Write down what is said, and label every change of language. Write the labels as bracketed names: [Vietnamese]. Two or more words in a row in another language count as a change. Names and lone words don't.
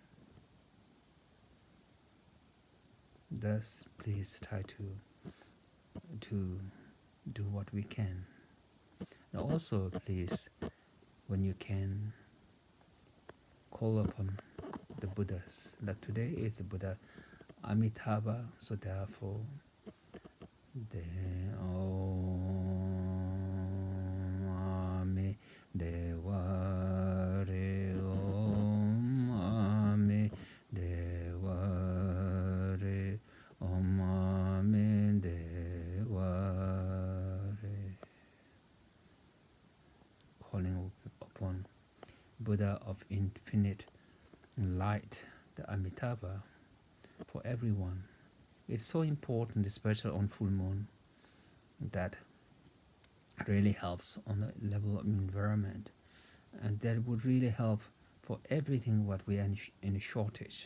[English] Thus, please try to do what we can. And also, please, when you can, call upon the Buddhas. Like today is the Buddha Amitabha, so therefore, the [Sanskrit] Om Ami Dewa Re Om Ami Dewa Re Om Ami Dewa Re. [English] Calling upon Buddha of infinite light, the Amitabha, for everyone. It's so important, especially on full moon, that really helps on the level of environment, and that would really help for everything what we are in a shortage.